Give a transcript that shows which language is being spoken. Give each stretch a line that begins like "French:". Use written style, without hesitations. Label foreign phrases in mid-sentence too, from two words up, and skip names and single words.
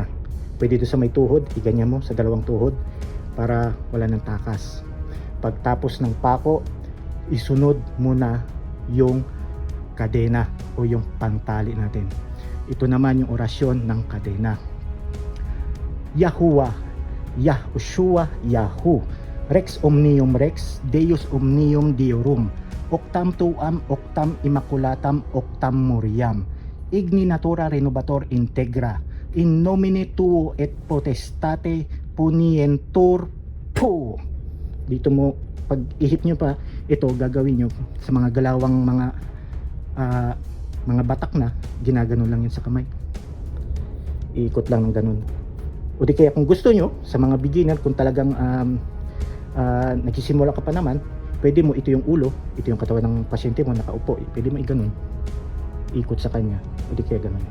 Filipino: Pwede ito sa may tuhod, iganyan mo sa dalawang tuhod para wala ng takas. Pagtapos ng pako, isunod mo na yung kadena o yung pantali natin. Ito naman yung orasyon ng kadena. Yahuwah, Yahushua,
Latin: Yahu, Rex omnium Rex, Deus omnium Deorum, Octam tuam, Octam immaculatam, Octam moriam, Igni natura renovator integra, in nomine tuo et potestate punientur po.
Filipino: Dito mo, pag ihip nyo pa, ito gagawin nyo sa mga galawang mga batak na, ginaganon lang yun sa kamay. Iikot lang ng ganun. O di kaya kung gusto nyo, sa mga beginner, kung talagang nagsisimula ka pa naman, pwede mo, ito yung ulo, ito yung katawan ng pasyente mo, nakaupo, pwede mo iganon, ikot sa kanya, o di kaya ganon.